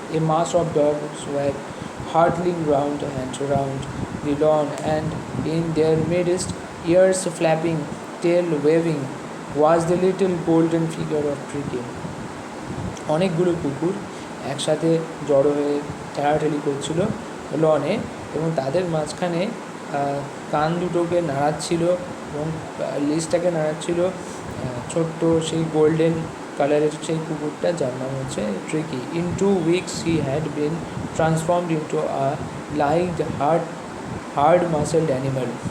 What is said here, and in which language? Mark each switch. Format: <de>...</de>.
<en>A mass of dogs were hurtling round and round the lawn, and in their midst, ears flapping, tail waving, was the little golden figure of Tricky.</en> <bn>অনেকগুলো কুকুর একসাথে জড়ো হয়ে ঠেলাঠেলি করছিল লনে, এবং তাদের মাঝখানে কান দুটোকে নাড়াচ্ছিল এবং লেজটাকে নাড়াচ্ছিল ছোট্ট সেই গোল্ডেন কালারের সেই কুকুরটা, যার নাম হচ্ছে tricky.</bn> <en>In 2 weeks he had been transformed into a lithe hard muscled animal.</en>